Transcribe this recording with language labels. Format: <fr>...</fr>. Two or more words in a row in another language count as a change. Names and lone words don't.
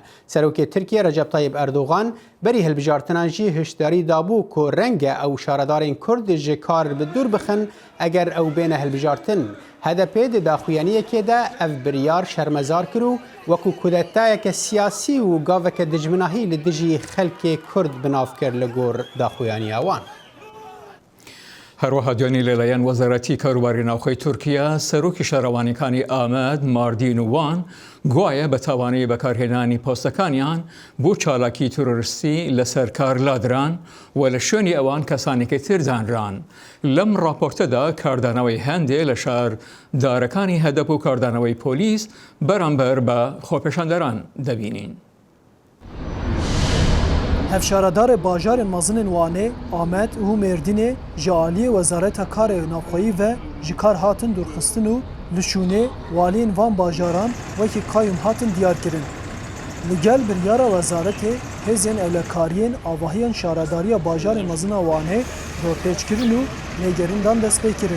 <ku>Serokê Tirkiye Recep Tayyip Erdogan berî hilbijartinan jî hişdarî dabû ku renge ew şaredarên Kurd ji kar bi dûr bixin eger ew bêne hilbijartin. HDP di daxuyaniyekê de ev biryar şermezar kir û wekû kudetayeke siyasî û gaveke dijminahî li dijî xelkê Kurd binav kir li gor daxuyaniya wan.</ku> <ckb>هەروەها دوێنێ لەلایەن وەزارەتی کاروباری ناوخۆی تورکیا سەرۆکی شارەوانیەکانی ئامەد ماردین و وان گوایە بە تاوانەی بەکارهێنانی پۆستەکانیان بۆ چالاکی تۆرۆریستی لەسەر کار لادران و لە شوێنی ئەوان کەسانێکی تر دانران. لەم راپۆرتەدا کاردانەوەی هەندێک لە شاردارەکانی هەدەپ و کاردانەوەی پۆلیس بەرامبەر بە خۆپێشاندەران دەبینین.</ckb> <ku>Hevşaradar bajarên mezin Wanê, Amed û Mêrdînê ji aliyê Wezareta Karê Navxweyî ve ji kar hatin dûrxistin û li şûnê waliyên van bajaran wekî qayyum hatin diyarkirin. Li gel biryara wezaretê hêzên ewlekariyên avahiyan şaredariya bajarên mezin Wanê dorpêçkirin û lêgerindan dest pê kirin.</ku>